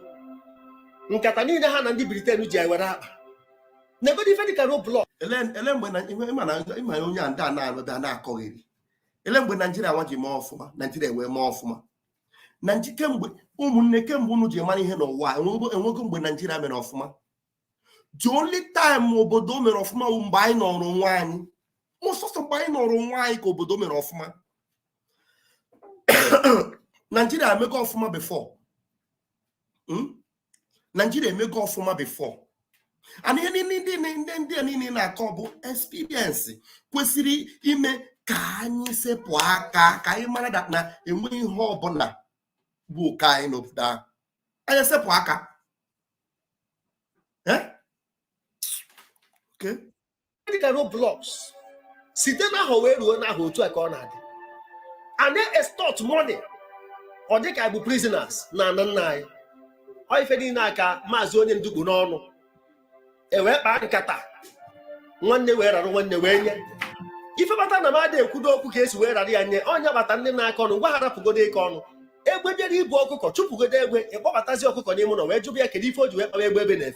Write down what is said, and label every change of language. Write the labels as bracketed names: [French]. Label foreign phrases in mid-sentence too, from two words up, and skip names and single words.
[Igbo] Nkata niile ha na ndị Britain ji ewere akpa. Negodi ife dịka roadblock. Ele mgbe na ịma onye a ndị a na-alụda na-akọghịrị. Ele mgbe Nigeria nwa ji mee ọfụma, Nigeria wee mee ọfụma. Na kemgbe ụmụnne unu ji mara ihe n'ụwa enwego mgbe Nigeria mere ọfụma. [English] The only time [Igbo] obodo mere ọfụma bụ mgbe anyị nọrọ onwe anyị. Ọsọsọ mgbe anyị nọrọ onwe anyị ka obodo mere ọfụma. Nigeria emego ọfụma before. Nigeria emego ọfụma before. And ihe ndị niile na-akọ bụ experience kwesịrị ime ka anyị sepụ aka ka anyị mara na enweghị ihe ọbụla bụ ka anyị n'obodo ahụ. Anyị sepụ aka. Okay. Dịka roadblocks site n'ahụ wee ruo n'ahụ otu a ka ọ na-adị. [English] And they extort money. [Igbo] Ọ dị ka bụ prisoners na nna anyị. Ọ ife niile aka maazị onye ndugbu n'ọnụ. Wee kpaa nkata. Nwanne wee rarụ nwanne wee nye. Ife bata na mmadụ ekwudo okwu ka esi wee rara ya nye. Onye bata ndị na-aka ọnụ ngwa ha rapụgodo ike ọnụ. Egbe jere ibu ọkụkọ chụpụgodo egbe ịkpọbatazi ọkụkọ n'ime ụlọ wee jụbụ ya kedu ife o ji wee kpawa egbe ebe na-efe.